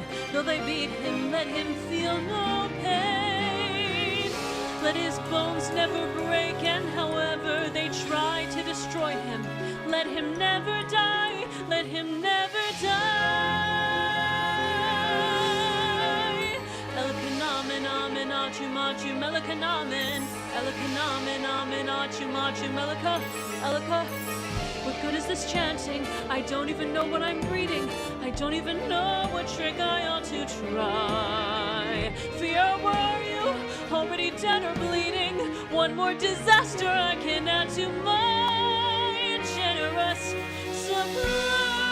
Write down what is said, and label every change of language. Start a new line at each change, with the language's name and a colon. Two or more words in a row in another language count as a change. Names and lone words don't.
English: Though they beat him, let him feel no pain. Let his bones never break, and however they try to destroy him, let him never die, let him never die. Amen, achu machu melakanamen, elakanamen amen achu machu melaka, elaka. What good is this chanting? I don't even know what I'm reading. I don't even know what trick I ought to try. Fear, were you already dead or bleeding? One more disaster I can add to my generous supply.